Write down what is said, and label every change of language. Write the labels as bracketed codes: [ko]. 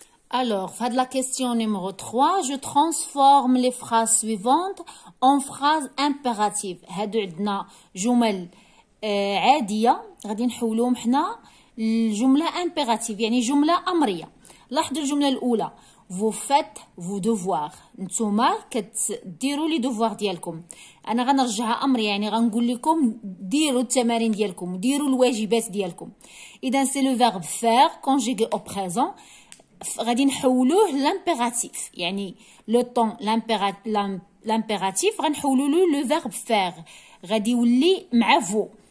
[fr] Alors, la question numéro 3, je transforme les phrases suivantes en phrases impératives. [ar] هادو عندنا جمل عادية غادي نحولوهم حنا الجملة impérative يعني جملة أمرية. لاحظوا الجملة الأولى vous faites vos devoirs. نتوما كتديروا لي دوفوار ديالكم. انا غنرجعها امر يعني غنقول لكم ديروا التمارين ديالكم ديروا الواجبات ديالكم. اذا سي لو فيرب فير كونجيغي او بريزون غادي نحولوه لامبيراتيف يعني لو طون لامبيراتيف غنحولوا له لو فيرب فير غادي يولي مع فو.